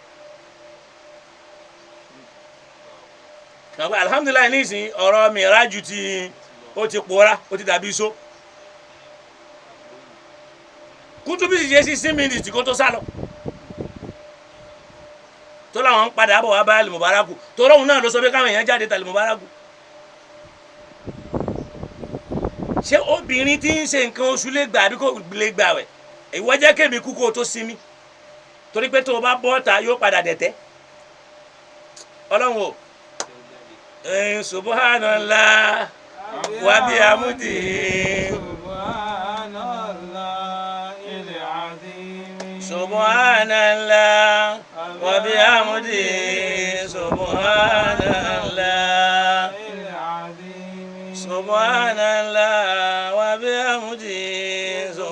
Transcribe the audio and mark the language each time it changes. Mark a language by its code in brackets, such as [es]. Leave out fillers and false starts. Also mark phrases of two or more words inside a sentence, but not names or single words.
[yo] alhamdulilayi nísìnyí ọ̀rọ̀ mìíràjù tí ó ti pòórá ó ti dàbí iṣó Kutubi sì ṣe 16 minutes kó tó sálọ tó láwọn ń padà bọ̀ wá bá Al-Mubaraku tó lóhun náà ló sọ pé káwọn èèyàn jáde tà Al-Mubaraku. ṣé obìnrin tí ń ṣe nǹkan oṣù lè gbà àbí kò lè gbà wẹ̀ ìwọ jẹ́ kémi kú kó o tó sinmi torí pé tó o bá bọ́ ta yóò padà dẹ̀tẹ́ ọlọ́run o [ar] سبحان الله وبحمده سبحان الله وبحمده سبحان الله سبحان الله وبحمده subhanallah subhanallah wa bihamdihi